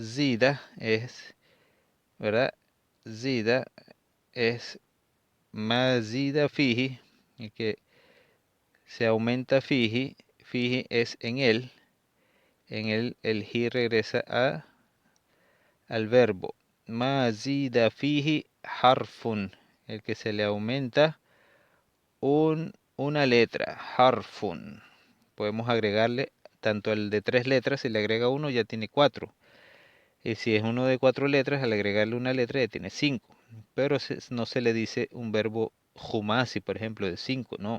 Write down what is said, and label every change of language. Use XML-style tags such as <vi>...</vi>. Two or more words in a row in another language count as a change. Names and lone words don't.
<es>Zida es, ¿verdad? Zida es</es> <ar>مزيد فيه,</ar> <es>y que se aumenta fihi. Fihi es en él. En él el hi regresa al verbo.</es> <ar>مزيد فيه حرف,</ar> <es>el que se le aumenta una letra, harfun. Podemos agregarle tanto el de 3 letras, si le agrega uno ya tiene 4. Y si es uno de 4 letras, al agregarle una letra ya tiene 5. Pero no se le dice un verbo jumasi, por ejemplo, de 5, no.</es>